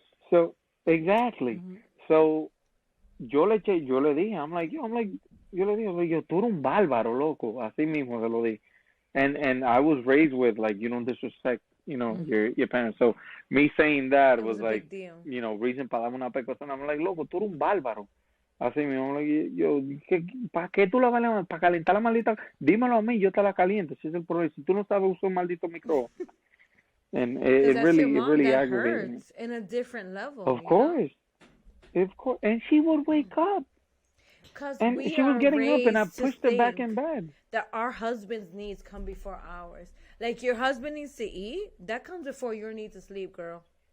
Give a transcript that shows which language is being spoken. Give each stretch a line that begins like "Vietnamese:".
Spanish: So, exactly. So, yo le dije,
English: I'm like,
Spanish: yo le dije, tú eres un bárbaro, loco. Así mismo se lo dije.
English: And I was raised with, like, you don't disrespect, your parents. So, me saying that was like, reason
Spanish: para darme una pecozona.
English: I'm like,
Spanish: loco, tú eres un bárbaro. Así mismo, ¿para qué tú la vas a para calentar la maldita? Dímelo a mí, yo te la caliento. Si es el problema. Si tú no sabes usar un maldito microondas.
English: And it really aggravated me. In a different level. Of course. And she would wake up. And she was getting up and I pushed her back in bed. That our husband's needs come before ours. Like, your husband needs to eat, that comes before your need to sleep, girl.